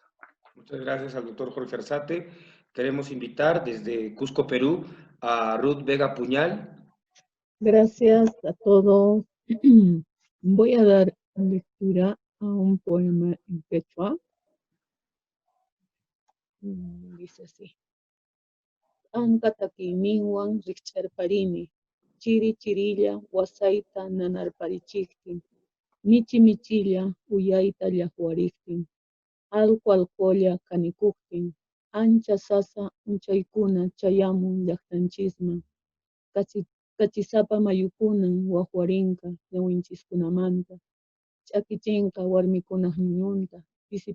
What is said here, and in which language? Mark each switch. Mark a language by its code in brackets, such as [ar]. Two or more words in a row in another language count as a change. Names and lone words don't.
[es] Muchas gracias al doctor Jorge Arzate. Queremos invitar desde Cusco, Perú, a Ruth Vega Puñal. Gracias a todos. Voy a dar lectura a un poema en quechua. Dice así. [qu] Ankatakiminwan richarparini, chiri chirilla wasaita nanarparichiktin, michi michilla uyaita llahuariktin, alco alcolla canicuktin, ancha sasa unchaykuna chayamun llaqtanchisman, kachisapa mayukunan wahuarinka ñawinchiskunamanta, ch'akichinka warmikunaq ñuñunta, pisi